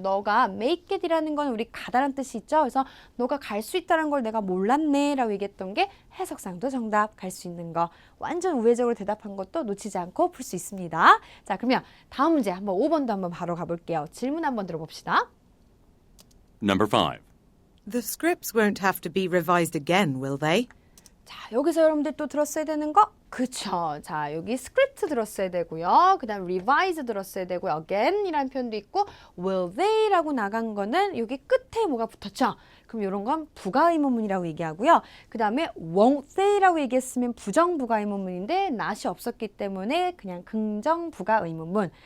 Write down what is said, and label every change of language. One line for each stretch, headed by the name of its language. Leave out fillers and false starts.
Korean: 너가
English: make it
Korean: 이라는 건 우리 가다란 뜻이 있죠. 그래서 너가 갈 수 있다는 걸 내가 몰랐네 라고 얘기했던 게 해석상도 정답 갈 수 있는 거. 완전 우회적으로 대답한 것도 놓치지 않고 풀 수 있습니다. 자, 그러면 다음 문제 한번 5번도 한번 바로 가볼게요. 질문 한번 들어봅시다.
English: Number 5. The scripts won't have to be revised again, will they?
Korean: 자, 여기서 여러분들 또 들었어야 되는 거? 그쵸. 자, 여기 스크립트 들었어야 되고요. 그 다음 revise 들었어야 되고요. again 이라는 표현도 있고
English: will they
Korean: 라고 나간 거는 여기 끝에 뭐가 붙었죠? 그럼 이런 건 부가의문문이라고 얘기하고요. 그 다음에
English: won't they
Korean: 라고 얘기했으면 부정부가의문문인데 not이 없었기 때문에 그냥 긍정부가의문문.